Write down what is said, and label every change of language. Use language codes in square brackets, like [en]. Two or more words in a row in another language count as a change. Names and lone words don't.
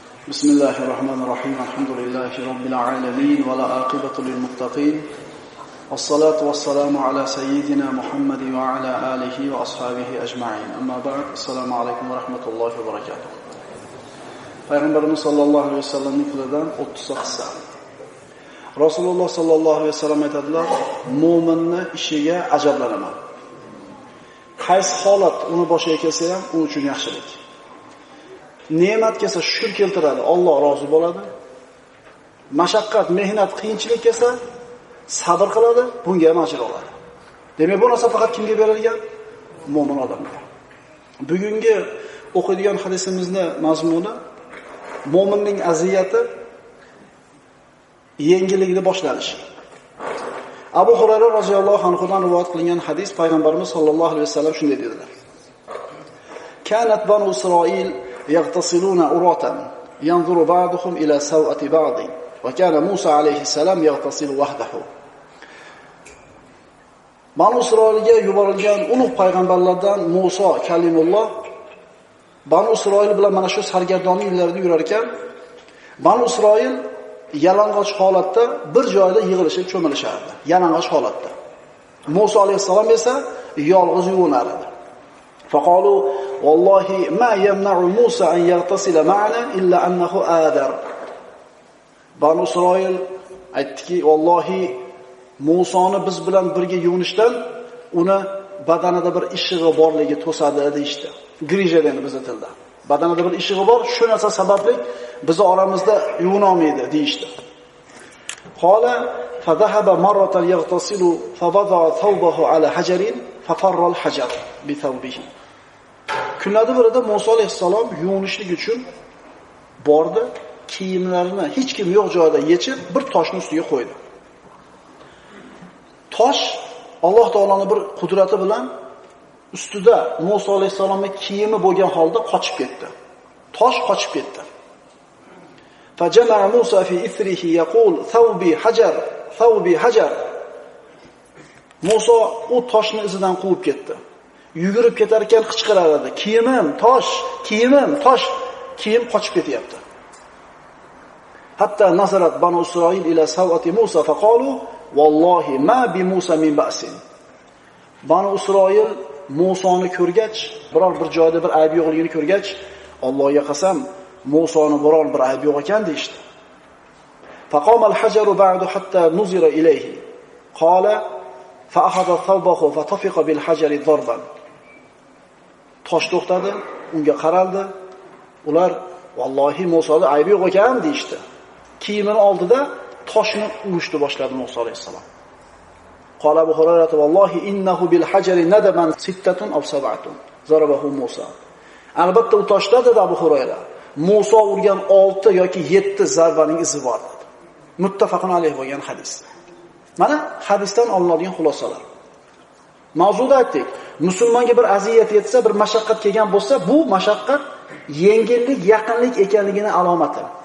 [ar] بسم الله الرحمن الرحيم الحمد لله رب العالمين ولا عاقبة للمتقين والصلاة والسلام على سيدنا محمد وعلى آله وأصحابه أجمعين أما بعد السلام عليكم ورحمة الله وبركاته [uz] Peygamberimiz sallallahu aleyhi ve sellem'in kılıdan 30 qissa. Rasululloh [ar] صلى الله عليه وسلم [uz] aytadilar: "Mo'minni ishiga ajablanaman. Qaysi holat uni boshiga kelsa ham u uchun yaxshilik. Ne'mat kelsa shukr keltiradi, Alloh rozi bo'ladi. Mashaqqat, mehnat, qiyinchilik kelsa sabr qiladi, bunga ham ajr oladi." Demak, bu narsa faqat kimga berilgan? Mo'min odamga. Bugungi o'qiydigan hadisimizning mazmuni mo'minning aziyati yengilligida boshlanishi. Abu Hurayra roziyallohu anhudan rivoyat qilingan hadis, payg'ambarimiz [ar] صلى الله عليه وسلم [uz] shunday dedilar: [ar] "كانت بنو إسرائيل يغتسلون عراة, ينظر بعضهم إلى سوأة بعض، وكان موسى عليه السلام يغتسل وحده." [uz] Banu Isroilga yuborilgan ulug' payg'ambarlardan Musa kalimulloh Banu Isroil bilan mana shu sargardonlik yillarida yurar ekan, Banu Isroil yalang'och holatda bir joyda yig'ilishib cho'milishardi, yalang'och holatda. Musa alayhisalom esa yolg'iz yuvinar edi. [ar] فقالوا والله ما يمنع موسى أن يغتسل معنا إلا أنه آدر. [uz] Banu Isroil aytdiki, "Vallohi Musoni biz bilan birga yuvinishdan uni badanida bir ishig'i borligi to'sadi" deydi. Grija deydi bizning tilda. Badanida bir ishig'i bor, shu narsa sababli bizni oramizda yuvina olmaydi deydi. [ar] قال فذهب مرة يغتسل فوضع ثوبه على حجر ففر الحجر بثوبه. [uz] Kunlarda birida Musa alayhisalom yuvinishlik uchun bordi, kiyimlarini hech kim yo'q joyda yechib bir toshning ustiga qo'ydi. Tosh Alloh taoloning bir qudrati bilan ustida Musa alayhisalomning kiyimi bo'lgan holda qochib ketdi. Tosh qochib ketdi. [ar] فجمع موسى في إثره يقول ثوبي حجر، ثوبي حجر. [uz] Musa u toshni izidan quvib ketdi. Yugurib ketar ekan qichqirar edi: "Kiyimim, tosh, kiyimim, tosh." Kiyim qochib ketyapti. [ar] حتى نظرت بنو إسرائيل إلى سوأة موسى فقالوا والله ما بموسى من بأس. [uz] Banu Isroil Musoni ko'rgach, biror bir joyda bir ayb yo'qligini ko'rgach, Allohga qasam, Musoni biror bir ayb yo'q ekan deydi. [ar] فقام الحجر بعد حتى نظر إليه. قال فأخذ ثوبه فطفق بالحجر ضربا. [uz] Tosh to'xtadi, unga qaraldi. Ular vallohi Musoda ayb yo'q ekan deydi. Kiyimini oldida toshni urishni boshladi Musa alayhisalom. [ar] قال أبو هريرة والله إنه بالحجر ندبا ستة أو سبعة ضربه موسى. [uz] Albatta u toshda dedi Abu Hurayra, Musa urgan 6 yoki 7 zarbaning izi bor dedi. [ar] متفق عليه [uz] bo'lgan hadis. Mana hadisdan olinadigan xulosalar. Mavzuda aytdik, musulmonga bir aziyat yetsa, bir mashaqqat kelgan bo'lsa, bu mashaqqat yengillik, yaqinlik ekanligining alomati.